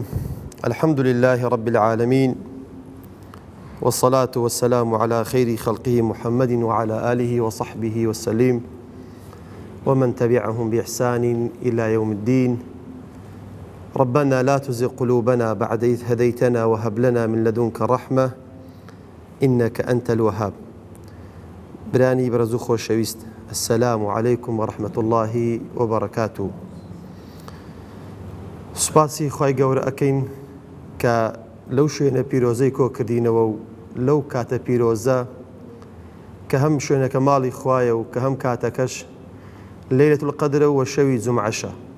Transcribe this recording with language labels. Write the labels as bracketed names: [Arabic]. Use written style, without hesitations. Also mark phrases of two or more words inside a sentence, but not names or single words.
[Arabic] الحمد لله رب العالمين، والصلاة والسلام على خير خلقه محمد وعلى آله وصحبه وسلم ومن تبعهم بإحسان إلى يوم الدين. ربنا لا تزغ قلوبنا بعد إذ هديتنا وهب لنا من لدنك رحمة إنك أنت الوهاب. [Central Kurdish] براني برزو خوشويست، [Arabic] السلام عليكم ورحمة الله وبركاته. [Central Kurdish] سوپاسی خوای گەورە ئەکەین کە لەو شوێنە پیرۆزەی کۆ کردینەوە و لەو کاتە پیرۆزە کە هەم شوێنەکە ماڵی خوایە و کە هەم کاتەکەش لەیلەتول القەدرە و شەوی جومعەشە.